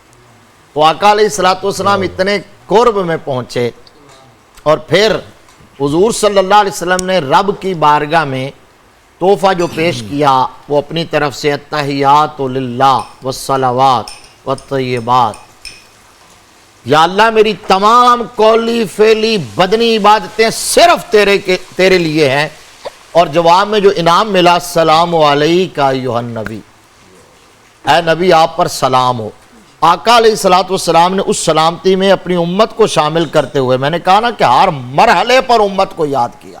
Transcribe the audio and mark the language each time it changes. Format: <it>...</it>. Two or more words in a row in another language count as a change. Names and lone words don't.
<ur>تو آقا</ur> <ar>علیہ الصلوۃ والسلام</ar> <ur>اتنے قرب میں پہنچے اور پھر حضور</ur> <ar>صلی اللہ علیہ</ar> <ur>وسلم نے رب کی بارگاہ میں تحفہ جو پیش کیا وہ اپنی طرف سے</ur> <ar>التحیات للہ والصلوات والطیبات،</ar> <ur>یا اللہ میری تمام قولی فعلی بدنی عبادتیں صرف تیرے لیے ہیں، اور جواب میں جو انعام ملا</ur> <ar>السلام علیکہ ایھا النبی،</ar> <ur>اے نبی آپ پر سلام ہو. آقا</ur> <ar>علیہ الصلوۃ والسلام</ar> <ur>نے اس سلامتی میں اپنی امت کو شامل کرتے ہوئے، میں نے کہا نا کہ ہر مرحلے پر امت کو یاد کیا.</ur>